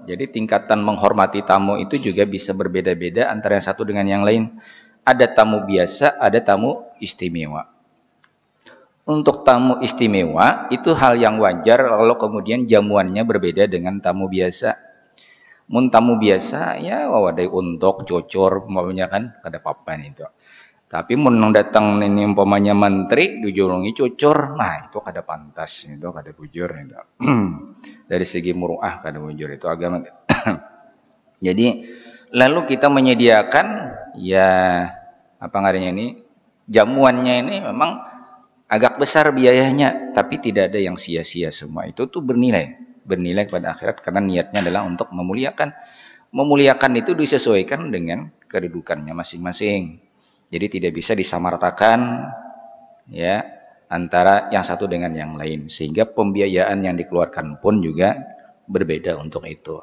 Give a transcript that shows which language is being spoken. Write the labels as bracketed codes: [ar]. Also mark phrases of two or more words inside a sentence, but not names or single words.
[id] Jadi tingkatan menghormati tamu itu juga bisa berbeda-beda antara yang satu dengan yang lain. Ada tamu biasa, ada tamu istimewa. Untuk tamu istimewa itu hal yang wajar kalau kemudian jamuannya berbeda dengan tamu biasa. [bjn] Mun tamu biasa ya wawadai untuk cocor umpamanya kan kada papan itu. Tapi mun datang ini umpamanya menteri dijurungi cocor, nah itu kada pantas, itu kada bujur itu. Dari segi muruah kada bujur itu agama. [id] Jadi lalu kita menyediakan ya [bjn] apa ngarannya [id] ini jamuannya ini memang agak besar biayanya, tapi tidak ada yang sia-sia, semua itu tuh bernilai pada akhirat karena niatnya adalah untuk memuliakan. Memuliakan itu disesuaikan dengan kedudukannya masing-masing. Jadi tidak bisa disamaratakan ya antara yang satu dengan yang lain, sehingga pembiayaan yang dikeluarkan pun juga berbeda untuk itu.